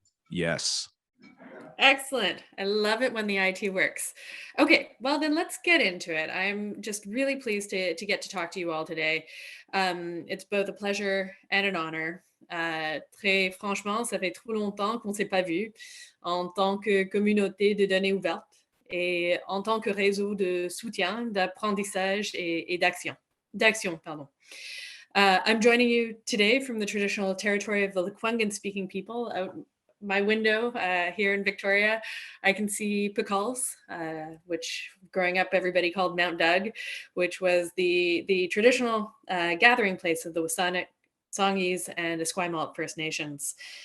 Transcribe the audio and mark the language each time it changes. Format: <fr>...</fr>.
<en>Yes. Excellent. I love it when the IT works. Okay, well then let's get into it. I'm just really pleased to get to talk to you all today. It's both a pleasure and an honor.</en> <fr>Très franchement, ça fait trop longtemps qu'on ne s'est pas vu en tant que communauté de données ouvertes et en tant que réseau de soutien, d'apprentissage et d'action.</fr> <en>I'm joining you today from the traditional territory of the Lekwungen-speaking people out my window here in Victoria. I can see Pecals, which growing up everybody called Mount Doug, which was the traditional gathering place of the Wasanic, Songhees, and Esquimalt First Nations.</en>